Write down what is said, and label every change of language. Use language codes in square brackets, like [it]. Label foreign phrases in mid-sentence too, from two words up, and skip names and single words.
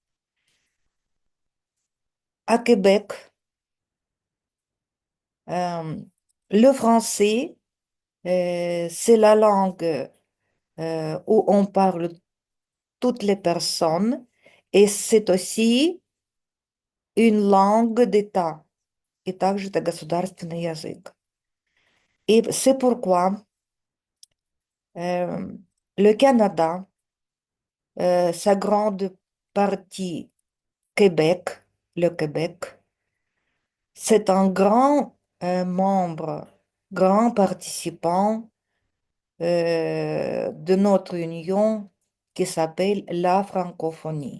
[fr] À Québec, euh, le français, c'est la langue où on parle toutes les personnes et c'est aussi une langue d'État. [ru] И также это государственный язык. [fr] Et c'est pourquoi euh, le Canada, sa grande partie Québec, le Québec, c'est un grand membre, grand participant de notre union qui s'appelle la francophonie.